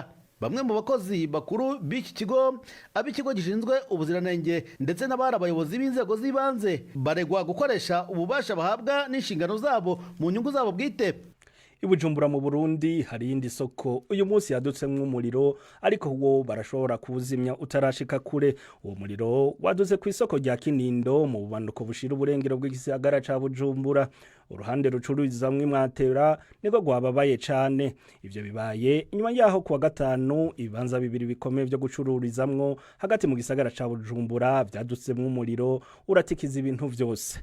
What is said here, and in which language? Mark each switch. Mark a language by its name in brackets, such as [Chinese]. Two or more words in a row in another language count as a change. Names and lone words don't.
[Kinyarwanda] Bamwe mu bakozi bakuru b'iki kigo, ab'ikigo gishinzwe ubuziranenge ndetse n'abari abayobozi b'inzego z'ibanze baregwa gukoresha ububasha bahabwa n'inshingano zabo mu nyungu zabo bwite. [Rundi] Ibujumbura mu Burundi hari indi soko uyu munsi yadutsemwe umuriro ariko wo barashobora kuwuzimya utarashika kure. Uwo muriro waduze ku isoko rya Kinindo mu bumanuko bushira uburengero bw'igisagara ca Bujumbura. Uruhande rucururizamwe Matera niko gwababaye cane. Ivyo bibaye inyuma yaho kuwa gatanu ibibanza bibiri bikomeye byo gucururizamwo hagati mu gisagara ca Bujumbura vyadutsemwe umuriro uratikiza ibintu vyose.